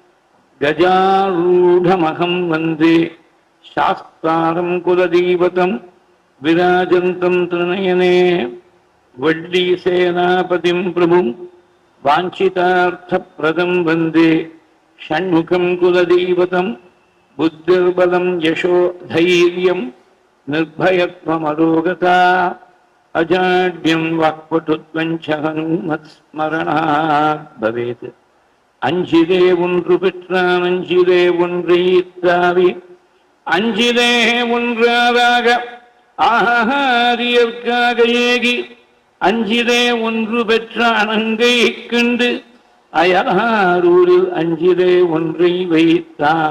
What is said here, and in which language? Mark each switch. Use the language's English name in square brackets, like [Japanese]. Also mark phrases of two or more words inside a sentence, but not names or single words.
[Sanskrit] गजारूढमहं वन्दे शास्तारं कुलदैवतं विराजन्तं त्रिनयने वड्डीसेनापतिं प्रभुं वाञ्छितार्थप्रदं वन्दे षण्मुखं कुलदैवतं बुद्धिर्बलं यशो धैर्यं निर्भयत्वमरोगता अजाड्यं वाक्पटुत्वं च हनुमत्स्मरणात् भवेत् [Tamil] அஞ்சிலே ஒன்று பெற்றான் அஞ்சிலே ஒன்றை ஈத்தாவி அஞ்சிலே ஒன்றாக ஆகாரியற்காக ஏகி அஞ்சிலே ஒன்று பெற்றான் அங்கை கண்டு அயலாரூரில் அஞ்சிலே ஒன்றை வைத்தான்